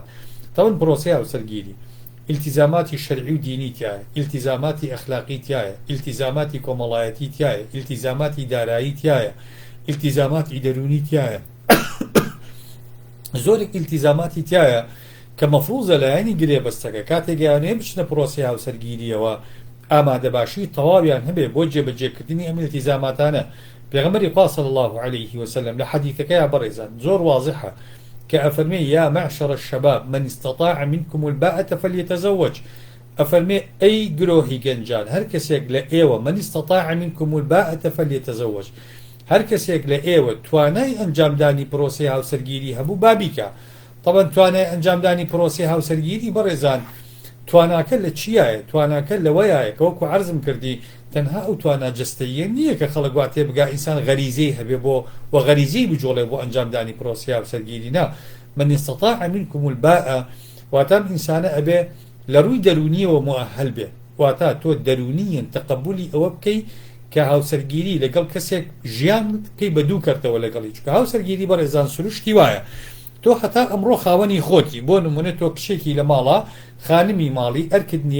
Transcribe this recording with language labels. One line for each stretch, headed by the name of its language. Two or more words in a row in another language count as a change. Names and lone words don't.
Central Kurdish: تەون پرۆسەی هاوسەرگیری ئیلتیزاماتی شەرعی و دینی تایە ئیلتیزاماتی ئەخلاقی تایە ئیلتیزاماتی کۆمەڵایەتی تایە ئیلتیزاماتی دارایی تایە ئیلتیزاماتی دەرونی تایە زۆرێک ئیلتیزاماتی تایە کە مەفروزە لایەنی گرێبەستەکە کاتێک یانەیە بچنە پرۆسەی هاوسەرگیریەوە ئامادەباشی تەواویان هەبێ بۆ جێبەجێکردنی ئەم ئیلتیزاماتانە. پێغەمبەری خوا
Arabic: صلی الله عليه وسلم
Central Kurdish: لە حەدیثەکەیە بەڕێزان زۆر واضحە کە ئەفەرمێ
Arabic: یا معشر الشباب من استطاع منكم الباءة فليتزوج
Central Kurdish: ئەفەرمێ ئەی گرۆهی گەنجان هەر کەسێک لە ئێوە
Arabic: من استطاع منكم الباءة فليتزوج
Central Kurdish: هەر کەسێک لە ئێوە توانای ئەنجامدانی پرۆسەی هاوسەرگیری هەبوو بابیکە. طبعا توانای ئەنجامدانی پرۆسەی هاوسەرگیری بەڕێزان تواناکە لە چیایە تواناکە لەوەیە کە وەکو عەرزم کردی تەنها ئەو توانە جستەیە نییە کە خەڵک وا تێبگا ئینسان غەریزەی هەبێ بۆ و غەریزەی بجۆڵێ بۆ ئەنجامدانی پرۆسەی هاوسەرگیری نا
Arabic: من استطاع منكم الباءة
Central Kurdish: واتە ئینسانە ئەبێ لە ڕووی دەرونیەوە مؤهل بێ واتە تۆ دەرونیەن تەقەبولی ئەوە بکەی کە هاوسەرگیری لەگەڵ کەسێک ژیان بکەی بە دوو کەرتەوە لەگەڵی چکە هاوسەرگیری بەڕێزان سروشتی وایە تۆ هەتا ئەمڕۆ خاوەنی خۆتی بۆ نمونە تۆ کشێکی لە ماڵە خانمی ماڵی ئەرکت نییە